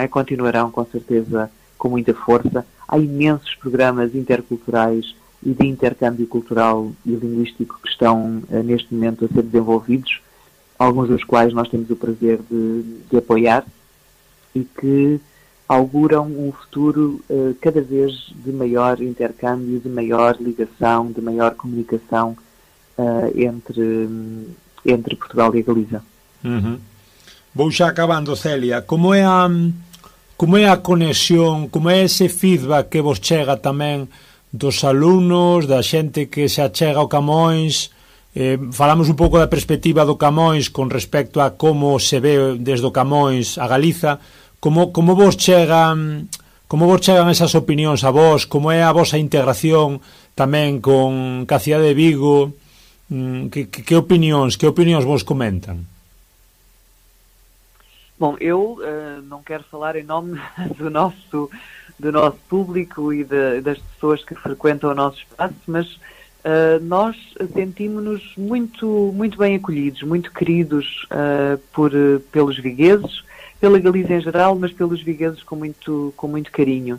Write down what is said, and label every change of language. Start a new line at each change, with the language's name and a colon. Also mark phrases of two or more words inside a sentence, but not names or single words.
Portuguese: Continuarão com certeza com muita força. Há imensos programas interculturais e de intercâmbio cultural e linguístico que estão neste momento a ser desenvolvidos, alguns dos quais nós temos o prazer de apoiar, e que auguram um futuro cada vez de maior intercâmbio, de maior ligação, de maior comunicação entre Portugal e a Galiza.
Galician: Uhum. Vou xa acabando, Celia. Como é a conexión, como é ese feedback que vos chega tamén dos alumnos, da xente que se achega ao Camões? Falamos un pouco da perspectiva do Camões con respecto a como se ve desde o Camões a Galiza. Como vos chegan esas opinións a vos? Como é a vosa integración tamén con a cidade de Vigo? Que opinións vos comentan?
Portuguese: Bom, eu não quero falar em nome do nosso público e das pessoas que frequentam o nosso espaço, mas nós sentimos-nos muito bem acolhidos, muito queridos pelos vigueses, pela Galiza em geral, mas pelos vigueses com muito carinho.